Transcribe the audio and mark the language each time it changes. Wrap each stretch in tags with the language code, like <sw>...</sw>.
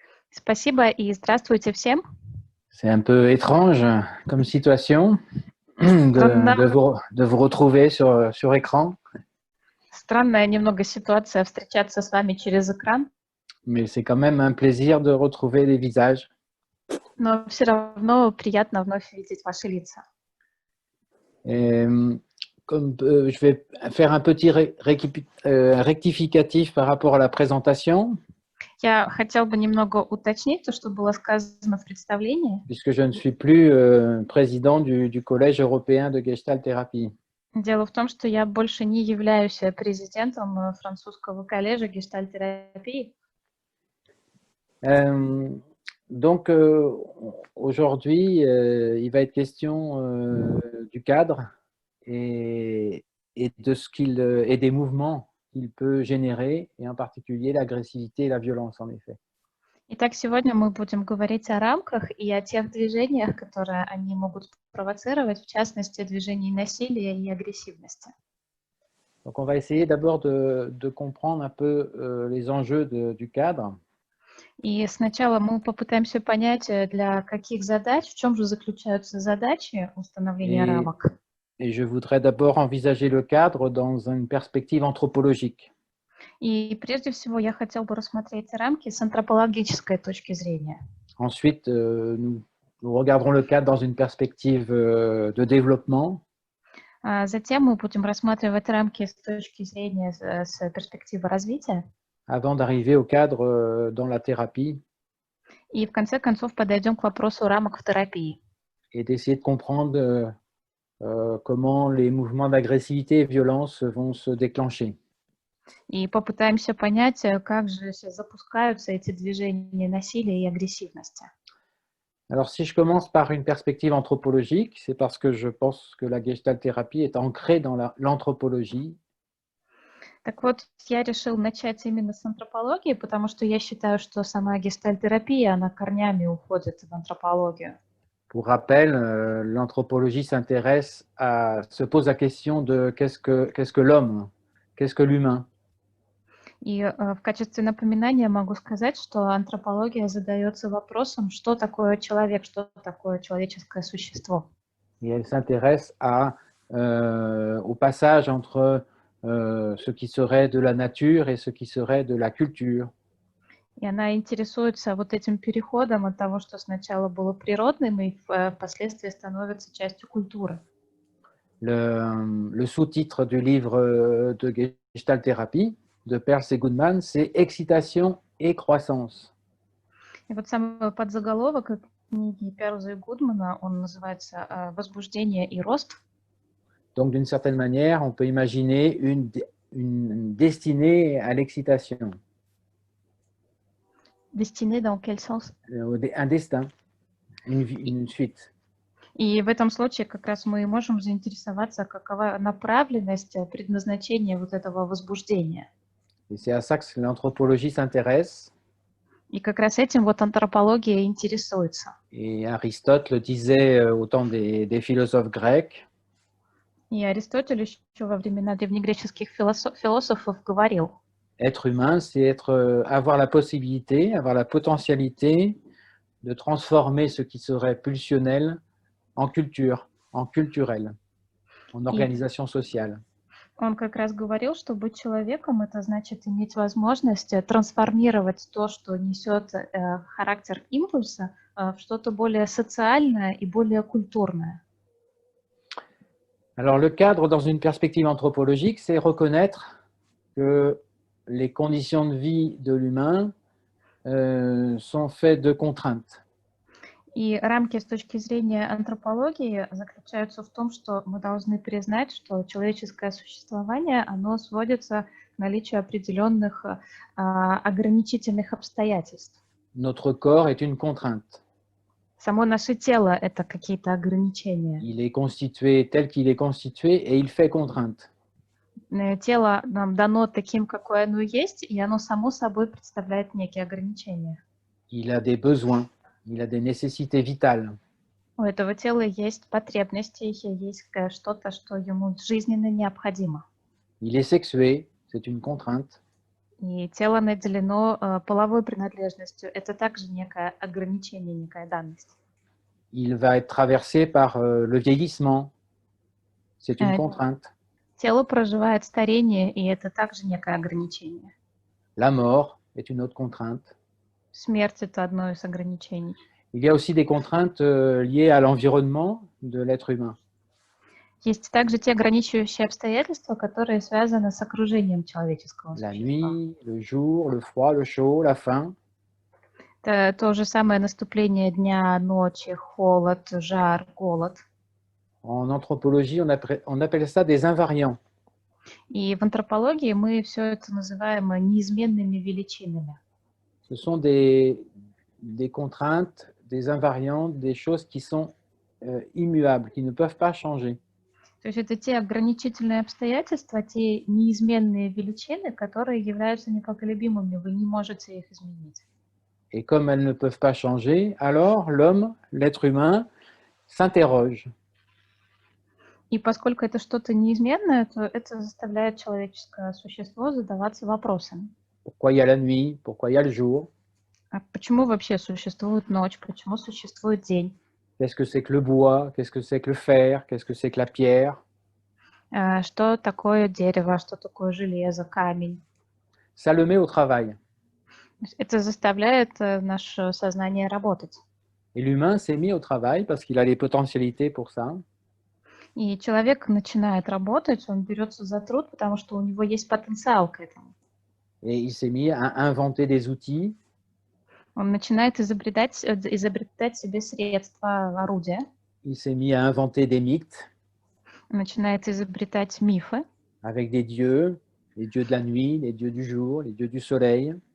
<ru>Спасибо и здравствуйте всем.</ru> <fr>C'est un peu étrange comme situation</fr> <ru>Странна,</ru> <fr>de vous retrouver sur écran,</fr> <ru>странная немного ситуация встречаться с вами через экран,</ru> <fr>mais c'est quand même un plaisir de retrouver les visages.</fr> <ru>но все равно приятно вновь видеть ваши лица.</ru> <fr>Et, comme je vais faire un petit rectificatif par rapport à la présentation,</fr> <ru>Я хотел бы немного уточнить то, что было сказано в представлении.</ru> <fr>puisque je ne suis plus président du Collège européen de Gestalt Thérapie.</fr> <ru>Дело в том, что я больше не являюсь президентом французского колледжа гештальтерапии.</ru> <fr>Euh, donc, aujourd'hui, il va être question du cadre et, et de ce qu'il et des mouvements qu'il peut générer, et en particulier l'agressivité et la violence, en effet.</fr> <ru>Итак, сегодня мы будем говорить о рамках и о тех движениях, которые они могут провоцировать, в частности, движений насилия и агрессивности.</ru> <fr>Donc, on va essayer d'abord de comprendre un peu les enjeux du cadre.</fr> <ru>И сначала мы попытаемся понять, для каких задач, в чем же заключаются задачи установления</ru> <fr>Et,</fr> <ru>рамок.</ru> <fr>et je voudrais d'abord envisager le cadre dans une perspective anthropologique.</fr> <ru>И прежде всего я хотел бы рассмотреть рамки с антропологической точки зрения.</ru> <fr>Ensuite, nous regarderons le cadre dans une perspective de développement.</fr> <ru>Затем мы будем рассматривать рамки с точки зрения, с перспективы развития.</ru> <fr>Avant d'arriver au cadre dans la thérapie</fr> <ru>И в конце концов подойдем к вопросу рамок в терапии.</ru> <fr>et d'essayer de comprendre comment les mouvements d'agressivité et violence vont se déclencher.</fr> <ru>И попытаемся понять, как же запускаются эти движения насилия и агрессивности.</ru> <fr>Alors, si je commence par une perspective anthropologique, c'est parce que je pense que la gestalt thérapie est ancrée dans l'anthropologie.</fr> <ru>Так вот, я решил начать именно с антропологии, потому что я считаю, что сама гештальтерапия, она корнями уходит в антропологию.</ru> <fr>Pour rappel, l'anthropologie se pose la question de qu'est-ce que l'homme, qu'est-ce que l'humain.</fr> <ru>И в качестве напоминания могу сказать, что антропология задается вопросом, что такое человек, что такое человеческое существо.</ru> <fr>Et elle s'intéresse au passage entre ce qui serait de la nature et ce qui serait de la culture.</fr> <ru>И она интересуется вот этим переходом от того, что сначала было природным и впоследствии становится частью культуры.</ru> <fr>Le sous-titre du livre de Gestalt Thérapie de Peirce et Goodman, c'est Excitation et croissance.</fr> <ru>И вот самый подзаголовок книги Перлза и Гудмана, он называется «Возбуждение и рост».</ru> <fr>Donc, d'une certaine manière, on peut imaginer une destinée à l'excitation. Destinée dans quel sens? Un destin, une suite.</fr> <ru>И в этом случае как раз мы можем заинтересоваться, какова направленность, предназначение вот этого возбуждения.</ru> <fr>Et c'est à ça que l'anthropologie s'intéresse.</fr> <ru>И как раз этим вот антропология интересуется.</ru> <fr>Et Aristote le disait au temps des philosophes grecs.</fr> <ru>И Аристотель еще во времена древнегреческих философов говорил:</ru> <fr>être humain, c'est avoir la possibilité, avoir la potentialité de transformer ce qui serait pulsionnel en culture, en culturel, en organisation sociale.</fr> <ru>Он как раз говорил, что быть человеком — это значит иметь возможность трансформировать то, что несет характер импульса, в что-то более социальное и более культурное.</ru> <fr>Alors, le cadre dans une perspective anthropologique, c'est reconnaître que les conditions de vie de l'humain sont faites de contraintes.</fr> <ru>И рамки с точки зрения антропологии заключаются в том, что мы должны признать, что человеческое существование, оно сводится к наличию определенных ограничительных обстоятельств.</ru> <fr>Notre corps est une contrainte.</fr> <ru>Само наше тело — это какие-то ограничения.</ru> <fr>Il est constitué tel qu'il est constitué et il fait contrainte.</fr> <ru>Тело нам дано таким, какое оно есть, и оно само собой представляет некие ограничения.</ru> <fr>Il a des besoins, il a des nécessités vitales.</fr> <ru>У этого тела есть потребности, есть что-то, что ему жизненно необходимо.</ru> <fr>Il est sexué, c'est une contrainte.</fr> <ru>И тело наделено половой принадлежностью. Это также некое ограничение, некая данность.</ru> <fr>Il va être traversé par le vieillissement. C'est une Э, contrainte.</fr> <ru>Тело проживает старение, и это также некое ограничение.</ru> <fr>La mort est une autre contrainte.</fr> <ru>Смерть — это одно из ограничений.</ru> <fr>Il y a aussi des contraintes liées à l'environnement de l'être humain.</fr> <ru>Есть также те ограничивающие обстоятельства, которые связаны с окружением человеческого</ru> <fr>La</fr> <ru>существа.</ru> <fr>nuit, le jour, le froid, le chaud, la faim.</fr> <ru>Это то же самое наступление дня, ночи, холод, жар, голод.</ru> <fr>En anthropologie, on appelle ça des invariants.</fr> <ru>И в антропологии мы все это называем неизменными величинами.</ru> <fr>Ce sont des contraintes, des invariants, des choses qui sont immuables, qui ne peuvent pas changer.</fr> <ru>То есть это те ограничительные обстоятельства, те неизменные величины, которые являются непоколебимыми, вы не можете их изменить.</ru> <fr>Et comme elles ne peuvent pas changer, alors l'homme, l'être humain, s'interroge.</fr> <ru>И поскольку это что-то неизменное, то это заставляет человеческое существо задаваться вопросами.</ru> <fr>Pourquoi il y a la nuit? Pourquoi il y a le jour?</fr> <ru>А почему вообще существует ночь? Почему существует день?</ru> <fr>Qu'est-ce que c'est que le bois? Qu'est-ce que c'est que le fer? Qu'est-ce que c'est que la pierre?</fr> <ru>Что такое дерево? Что такое железо, камень?</ru> <fr>Ça le met au travail.</fr> <ru>Это заставляет наше сознание работать.</ru> <fr>Et l'humain s'est mis au travail parce qu'il a les potentialités pour ça.</fr> <ru>И человек начинает работать, он берется за труд, потому что у него есть потенциал к этому.</ru> <fr>Et il s'est mis à inventer des outils.</fr> <ru>Он начинает изобретать себе средства, орудия,</ru> <fr>Il s'est mis à inventer des mythes</fr> <ru>начинает изобретать мифы,</ru> <fr>avec des dieux, les dieux de la nuit, les dieux du jour, les dieux du soleil.</fr>